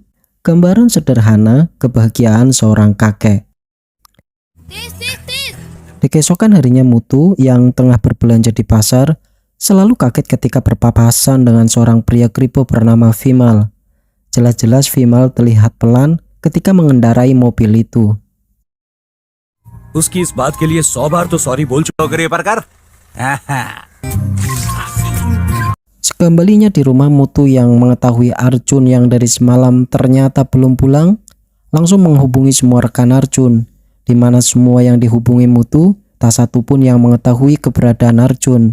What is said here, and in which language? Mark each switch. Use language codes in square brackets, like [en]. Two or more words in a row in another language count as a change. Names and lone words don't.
[id] Gambaran sederhana kebahagiaan seorang kakek. Di keesokan harinya Mutu yang tengah berbelanja di pasar selalu kaget ketika berpapasan dengan seorang pria kripo bernama Vimal. Jelas-jelas Vimal terlihat pelan ketika mengendarai mobil itu. [hi] उसकी इस बात के लिए 100 बार तो सॉरी बोल चुका करे परकार। [id] Sekembalinya di rumah, Mutu yang mengetahui Arjun yang dari semalam ternyata belum pulang, langsung menghubungi semua rekan Arjun, di mana semua yang dihubungi Mutu tak satu pun yang mengetahui keberadaan Arjun.